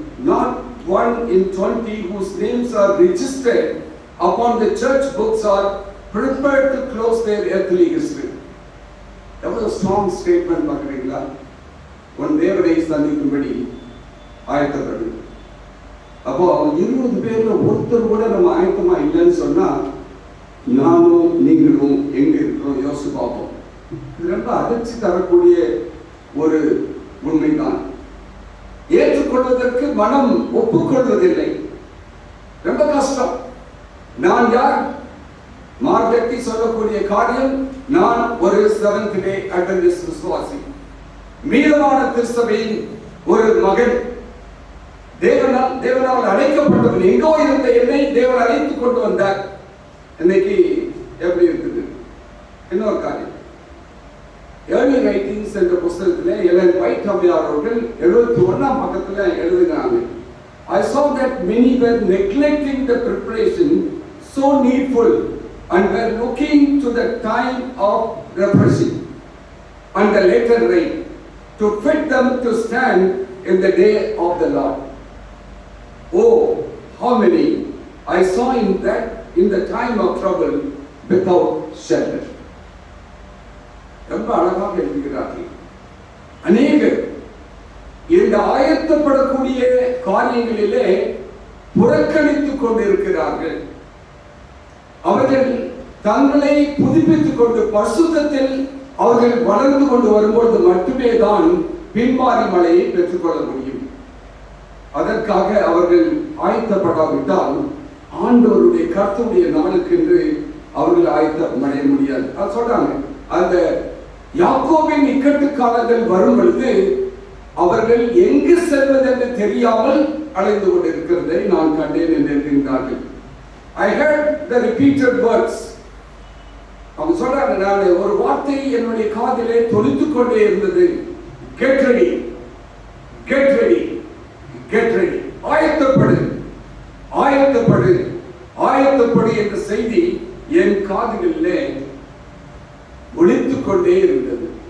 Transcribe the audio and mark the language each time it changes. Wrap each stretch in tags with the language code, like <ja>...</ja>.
<en>not one in 20 whose names are registered upon the church books are prepared to close their earthly history. That was a strong statement.</en> <ta>பார்க்கிறீங்களா? உன் தேவனை சந்திக்கும்படி ஆயத்தப்படு. அப்போ 20 பேர்ல ஒருத்தர் கூட நம்ம ஆயத்தமா இல்லைன்னு சொன்னா நானும் நீங்களும் எங்க இருக்கிறோம் யோசிச்சு பார்ப்போம். இது ரொம்ப அதிர்ச்சி தரக்கூடிய ஒரு உண்மைதான். ஏற்றுக்கொள்வதற்கு மனம் ஒப்புக்கொள்வதில்லை. ரொம்ப கஷ்டம். நான் யார்? மார்க்கெட்டி சொல்லக்கூடிய காரியம், நான் ஒரு செவன்த் டே அட்வென்டிஸ்ட் விசுவாசி, மீதமான திருச்சபையின் ஒரு மகன், தேவனால் அழைக்கப்பட்டவன். எங்கோ இருந்த என்னை தேவன் அழைத்துக் கொண்டு வந்தார். இன்னைக்கு எப்படி இருக்குது? இன்னொரு காரியம், ஏர்லி ரைட்டிங்ஸ் என்ற புத்தகத்திலே எலன் ஒயிட் அம்மையார் அவர்கள் 71ஆம் பக்கத்துல எழுதுகிறாங்க,</ta> <en>I saw that many were neglecting the preparation so needful and were looking to the time of refreshing and the later rain to fit them to stand in the day of the Lord. Oh, how many I saw in the time of trouble without shelter.</en> <ta>ரொம்ப அழகாக எழுதுகிறார்கள். அநேகர் இந்த ஆயத்தப்படக்கூடிய காரியங்களிலே புறக்கணித்துக் கொண்டிருக்கிறார்கள். அவர்கள் தங்களை புதுப்பித்துக் கொண்டு பரிசுத்தத்தில் அவர்கள் வளர்ந்து கொண்டு வரும்போது மட்டுமே தான் பின்மாறி மழையை பெற்றுக்கொள்ள முடியும். அதற்காக அவர்கள் ஆயத்தப்படாவிட்டால் ஆண்டவருடைய கர்த்தருடைய நாளுக்கென்று அவர்கள் ஆயத்தம் அடைய முடியாது. அது சொல்றாங்க. அந்த யாக்கோபின் இக்கட்டு காலங்கள் வரும் பொழுது அவர்கள் எங்கு செல்வதென்று தெரியாமல் அலைந்து கொண்டிருக்கிறார்கள். இருக்கிறதை நான் கண்டேன் என்று என்கின்றார்கள்.</ta> <en>I heard the repeated words.</en> <ta>அவங்க சொல்றாங்க, நான் ஒரு வார்த்தை என்னுடைய காதிலே தொனித்துக் கொண்டே இருந்தது.</ta> <en>Get ready, get ready, get ready.</en> <ta>ஆயத்தப்படு, ஆயத்தப்படு, ஆயத்தப்படு என்ற செய்தி என் காதுகளிலே ஒலித்துக் கொண்டே இருந்தது.</ta>